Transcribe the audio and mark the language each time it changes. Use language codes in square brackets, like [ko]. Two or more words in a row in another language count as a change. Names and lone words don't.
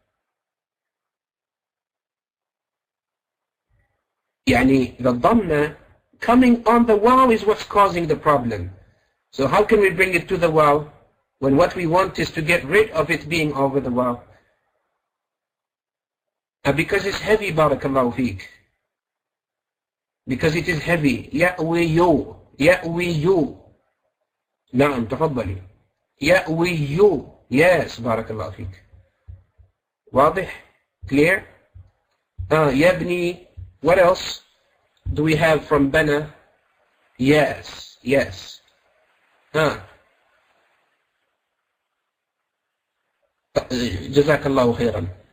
[en] Yani the dhamma coming on the waw is what's causing the problem. So how can we bring it to the waw when what we want is to get rid of it being over the waw? Because it's heavy, [ar] بارك الله فيك. [en] Because it is heavy. Ya'wiyu. [ar] يعوي. نعم، تفضلي. [en] Ya'wiyu. Yes, [ar] بارك الله فيك. Wadih? [en] Clear? Yabni. What else do we have from bana? Yes. [ar] جزاك الله خيرا.